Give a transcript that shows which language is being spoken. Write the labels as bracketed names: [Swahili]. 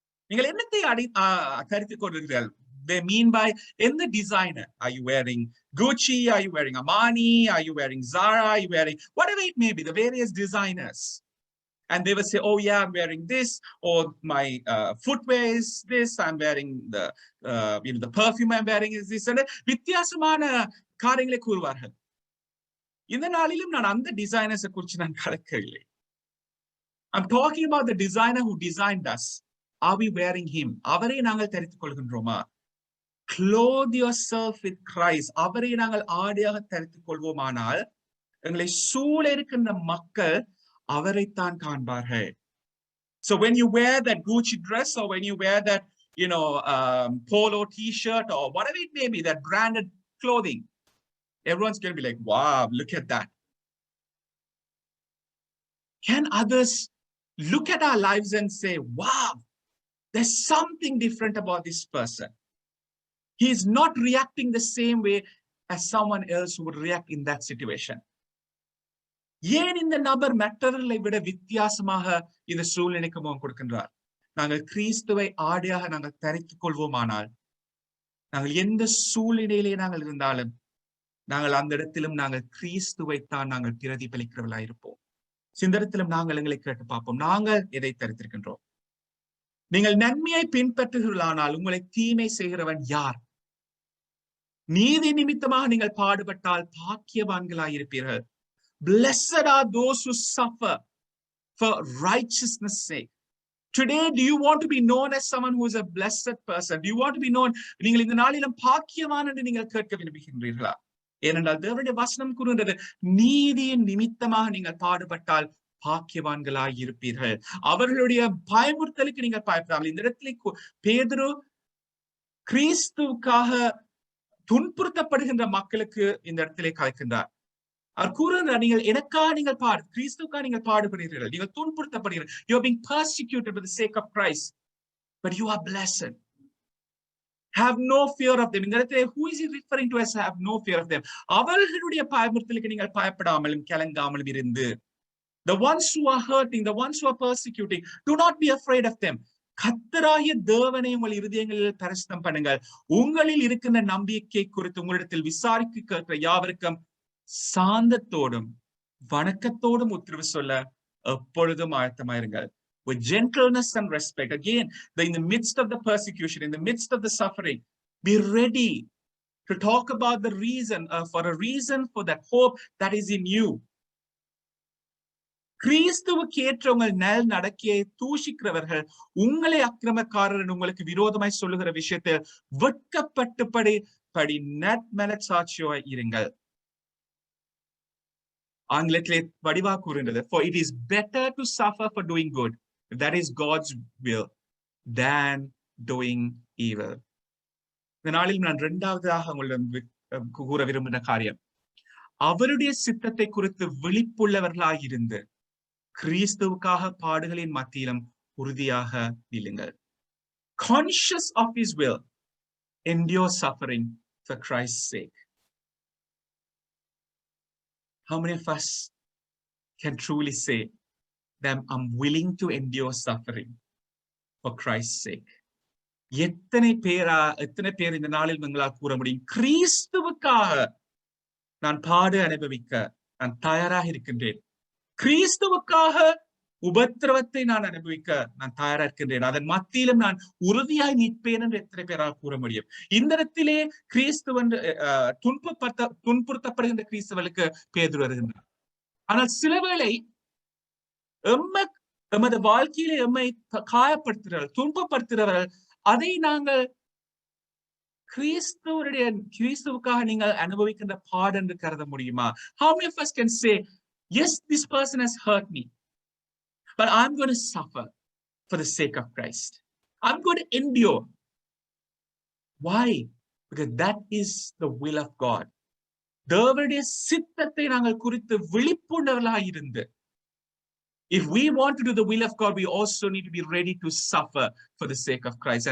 [Tamil] நீங்கள் என்னத்தை தரித்துக் கொள்கிறீர்கள்? [English] They mean by in the designer. Are you wearing Gucci? Are you wearing Armani? Are you wearing Zara? Are you wearing whatever it may be, the various designers? And they will say, oh yeah, I'm wearing this, or my footwear is this, I'm wearing the the perfume I'm wearing is this. [Tamil] And வித்தியாசமான காரியங்களை கூறுவார்கள். இந்த நாளிலும் நான் அந்த டிசைனர்ஸை குறித்து நான் கலக்கவில்லை. [English] I'm talking about the designer who designed us. Are we wearing him? [Tamil] அவரை நாங்கள் தரித்துக் கொள்கின்றோமா? [English] Clothe yourself with Christ. [Tamil] அவரை நாங்கள் ஆடையாக தரித்துக் கொள்வோமானால் எங்களை சூழ இருக்கின்ற மக்கள் அவரைத்தான் காண்பார்கள். [English] So when you wear that Gucci dress, or when you wear that polo t-shirt, or whatever it may be, that branded clothing, everyone's going to be like, wow, look at that. Can others look at our lives and say, wow, there's something different about this person? He is not reacting the same way as someone else who would react in that situation. [Tamil] ஏன் இந்த நபர் மற்றவர்களை விட வித்தியாசமாக இந்த சூழ்நிலைக்கு முகம் கொடுக்கின்றார்? நாங்கள் கிறிஸ்துவை ஆடையாக நாங்கள் தரித்துக் கொள்வோமானால், நாங்கள் எந்த சூழ்நிலையிலே நாங்கள் இருந்தாலும் நாங்கள் அந்த இடத்திலும் நாங்கள் கிறிஸ்துவைத்தான் நாங்கள் பிரதிபலிக்கிறவர்களாக இருப்போம். இந்த இடத்திலும் நாங்கள் எங்களை கேட்டு பார்ப்போம், நாங்கள் எதை தரித்திருக்கின்றோம்? நீங்கள் நன்மையை பின்பற்றுகிறீர்களானால் உங்களை தீமை செய்கிறவன் யார்? நீதி நிமித்தமாக நீங்கள் பாடுபட்டால் பாக்கியவான்களாயிருப்பீர்கள். [English] Blessed are those who suffer for righteousness' sake. Today, do you want to be known as someone who is a blessed person? Do you want to be known? [Tamil] நீங்கள் இந்த நாளிலும் பாக்கியவான் என்று நீங்கள் கேட்க விரும்புகின்றீர்களா? ஏனென்றால் தேவனுடைய வசனம் கூறுகின்றது, நீதியின் நிமித்தமாக நீங்கள் பாடுபட்டால் பாக்கியவான்களாய் இருப்பீர்கள். அவர்களுடைய பயமுறுத்தலுக்கு நீங்கள் பயப்படாமல். இந்த இடத்துல பேதுரு கிறிஸ்துவுக்காக துன்புறுத்தப்படுகின்ற மக்களுக்கு இந்த இடத்திலே கலைக்கின்றார். அவர் கூறுகிறார், நீங்கள் எனக்காக நீங்கள் கிறிஸ்துவுக்காக நீங்கள் பாடுபடுகிறீர்கள், நீங்கள் துன்புறுத்தப்படுகிறீர்கள். [English] You are being persecuted for the sake of Christ, but you are blessed. Have no fear of them. [Tamil] இந்த இடத்துல [English] who is he referring to as have no fear of them? [Tamil] அவர்களுடைய பயமுறுத்தலுக்கு நீங்கள் பயப்படாமலும் கலங்காமலும் இருந்து, [English] the ones who are hurting, the ones who are persecuting, do not be afraid of them. [Tamil] கர்த்தராகிய தேவனை உங்கள் இருதயங்களில் பரிசுத்தம் பண்ணுங்கள். உங்களில் இருக்கின்ற நம்பிக்கை குறித்து உங்களிடத்தில் விசாரிக்க கேட்கிற யாவருக்கும் சாந்தத்தோடும் வணக்கத்தோடும் உத்தரவு சொல்ல எப்பொழுதும் ஆயத்தமாயிருங்கள். [English] With gentleness and respect. Again, in the midst of the persecution, in the midst of the suffering, be ready to talk about the reason, for that hope that is in you. [Tamil] கிறிஸ்துவுக்கு ஏற்ற உங்கள் நல் நடக்கையை தூஷிக்கிறவர்கள் உங்களை அக்கிரமக்காரர் உங்களுக்கு விரோதமாய் சொல்லுகிற விஷயத்தில் வெட்கப்பட்டுபடி நற்மனச்சாட்சியாய் இருங்கள். ஆங்கிலத்திலே வடிவா கூறுகின்றது, [English] for it is better to suffer for doing good, if that is God's will, than doing evil. [Tamil] இந்த நாளில் நான் இரண்டாவதாக உங்களிடம் கூற விரும்புகிற காரியம், அவருடைய சித்தத்தை குறித்து விழிப்புள்ளவர்களாக இருந்து கிறிஸ்துவுக்காக பாடுகளின் மத்தியிலும் உறுதியாக நில்லுங்கள். [English] conscious of his will, endure suffering for Christ's sake. How many of us can truly say that I'm willing to endure suffering for Christ's sake? [Tamil] எத்தனை பேர் இந்த நாளில் உங்களால் கூற முடியும், கிறிஸ்துவுக்காக நான் பாடு அனுபவிக்க நான் தயாராக இருக்கின்றேன், கிறிஸ்துவுக்காக உபத்திரவத்தை நான் அனுபவிக்க நான் தயாரா இருக்கின்றேன், அதன் மத்தியிலும் நான் உறுதியாய் நிற்பேன் என்று எத்தனை பேரால் கூற முடியும்? இந்த இடத்திலே கிறிஸ்துவன் துன்புறுத்தப்படுகின்ற கிறிஸ்தவர்களுக்கு பேதுரு வருகின்றார். ஆனால் சிலவேளை எமது வாழ்க்கையிலே எம்மை காயப்படுத்துகிறவர்கள், துன்பப்படுத்துகிறவர்கள், அதை நாங்கள் கிறிஸ்துவுக்காக நீங்கள் அனுபவிக்கின்ற பாடு என்று கருத முடியுமா? [English] How many of us can say, yes, this person has hurt me, but I'm going to suffer for the sake of Christ. I'm going to endure. Why? Because that is the will of God. [Tamil] தேவனுடைய சித்தத்தை நாங்கள் குறித்து விழிப்புணர்வர்களாக இருந்து, [English] if we want to do the will of God, we also need to be ready to suffer for the sake of Christ.